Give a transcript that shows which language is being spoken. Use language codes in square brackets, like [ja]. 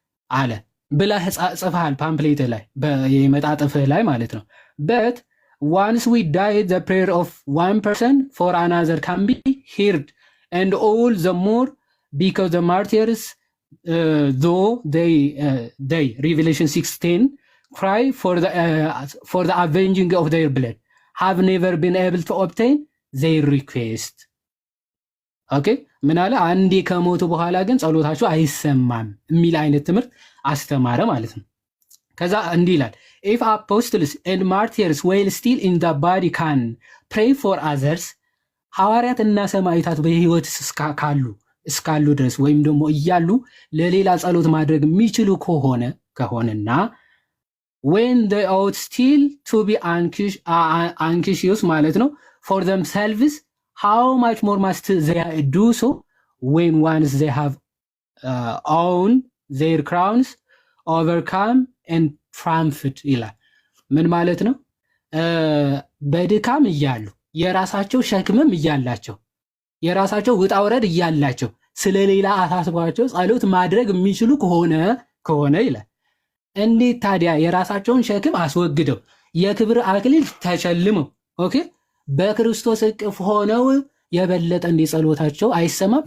[am] አለ ብለህ ጽፈሃል ፓምፕሌት ላይ በመጣጥፍህ ላይ ማለት ነው። በት [en] once we die the prayer of one person for another can be heard and all the more because the martyrs though they Revelation 6:10 cry for the avenging of their blood have never been able to obtain their request. [am] ኦኬ ምን አለ? አንዴ ከሞቱ በኋላ ግን ጸሎታቸው አይሰማም የሚል አይነት ትምህርት አስተማረ ማለት ነው። ከዛ እንዲህ ይላል [en] if apostles and martyrs while still in the body can pray for others [am] ሐዋርያት እና ሰማዕታት በህይወት እስካሉ ድረስ ወይም ደግሞ እያሉ ለሌላ ጸሎት ማድረግ የሚችሉ ከሆነና [en] when they ought still to be anxious [am] ማለት ነው [en] for themselves how much more must they do so when once they have owned their crowns overcome and triumphed [am] ይላል። ምን ማለት ነው? በድካም እያሉ የራሳቸው ሸክምም እያላቸው የራሳቸው ውጣ ውረድ እያላቸው ስለሌላ አሳስቧቸው ጸሎት ማድረግ የሚችሉ ከሆነ ይላል። እንዴት ታዲያ የራሳቸውን ሸክም አስወግደው የክብር አክሊል ተሸልመው ኦኬ በክርስቶስ እቅፍ ሆነው የበለጠ እንዴት ጸሎታቸው አይሰማም?